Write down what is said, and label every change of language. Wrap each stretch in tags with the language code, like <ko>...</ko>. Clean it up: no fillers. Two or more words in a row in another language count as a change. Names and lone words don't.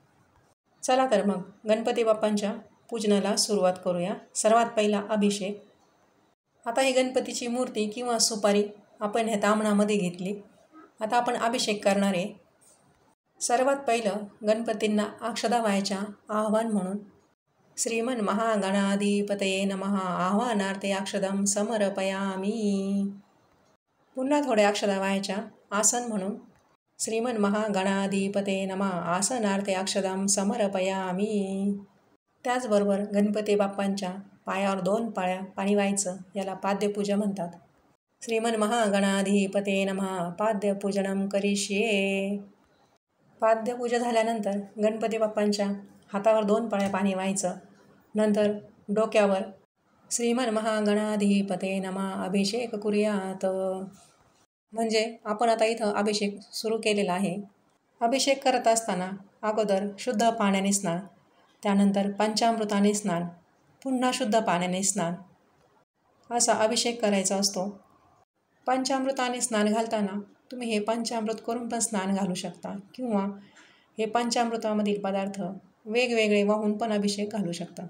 <mr>चला तर मग गणपती बाप्पांच्या पूजनाला सुरुवात करूया. सर्वात पहिला अभिषेक. आता ही गणपतीची मूर्ती किंवा सुपारी आपण ह्या ताम्हणामध्ये घेतली. आता आपण अभिषेक करणार आहे. सर्वात पहिलं गणपतींना अक्षदा व्हायच्या आव्हान म्हणून</mr> <sa>श्रीमन महागणाधिपतये नमः आह्वानार्थे अक्षदं समर्पयामी.</sa> <mr>पुन्हा थोड्या अक्षदा व्हायच्या आसन म्हणून</mr> <sa>श्रीमन महागणाधिपतये नमः आसनार्थे अक्षदं समर्पयामी.</sa> <mr>त्याचबरोबर गणपती बाप्पांच्या पायावर 2 पाळ्या पाणी व्हायचं, याला पाद्यपूजा म्हणतात.</mr> <sa>श्रीमन महागणाधिपतये नमः पाद्यपूजनं करिष्ये.</sa> <mr>पाद्यपूजा झाल्यानंतर गणपती बाप्पांच्या हातावर 2 पाळ्या पाणी व्हायचं. नंतर डोक्यावर</mr> <sa>श्रीमन महागणाधिपतये नमः अभिषेक कुर्यात.</sa> <mr>म्हणजे आपण आता इथं अभिषेक सुरू केलेला आहे. अभिषेक करत असताना अगोदर शुद्ध पाण्याने स्नान, त्यानंतर पंचामृताने स्नान, पुन्हा शुद्ध पाण्याने स्नान, असा अभिषेक करायचा असतो. पंचामृताने स्नान घालताना तुम्ही हे पंचामृत करून पण स्नान घालू शकता किंवा हे पंचामृतामधील पदार्थ वेगवेगळे वाहून पण अभिषेक घालू शकता.</mr>